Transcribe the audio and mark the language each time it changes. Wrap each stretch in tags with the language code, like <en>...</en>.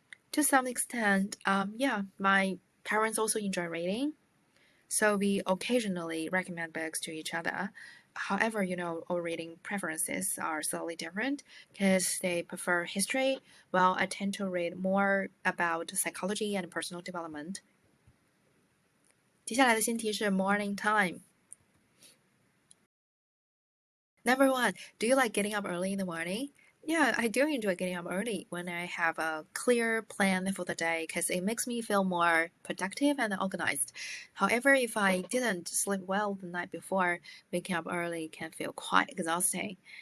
<en>To some extent, yeah, my parents also enjoy reading, so we occasionally recommend books to each other. However, our reading preferences are slightly different because they prefer history, while I tend to read more about psychology and personal development.</en> <zh>接下来的新题是</zh> <en>morning time. Number 1, do you like getting up early in the morning? Yeah, I do enjoy getting up early when I have a clear plan for the day because it makes me feel more productive and organized. However, if I didn't sleep well the night before, waking up early can feel quite exhausting.</en>